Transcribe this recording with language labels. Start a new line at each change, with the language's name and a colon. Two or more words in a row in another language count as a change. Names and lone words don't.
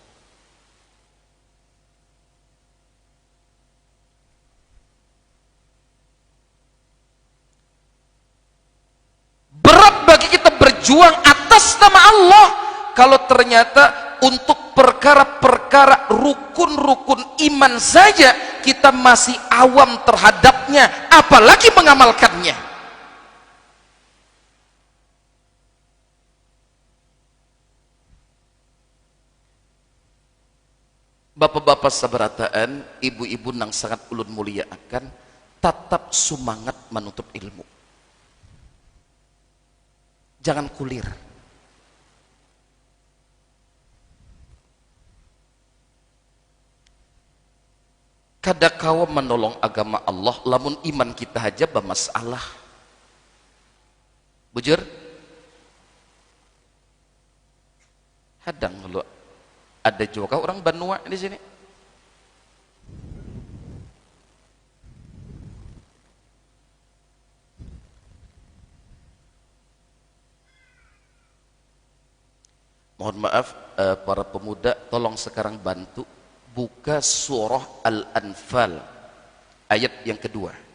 Indonesian: Berat bagi kita berjuang atas nama Allah kalau ternyata untuk perkara-perkara rukun-rukun iman saja kita masih awam terhadapnya, apalagi mengamalkannya.
Banjar: Bapak-bapak sabarataan, ibu-ibu nang sangat ulun mulia akan tetap semangat menuntut ilmu. Jangan kulir. Kada kawa menolong agama Allah lamun iman kita aja bermasalah. Bujur? Hadang lu.
Indonesian: Ada juga orang Banua di sini. Mohon maaf para pemuda, tolong sekarang bantu buka surah Al-Anfal ayat yang kedua.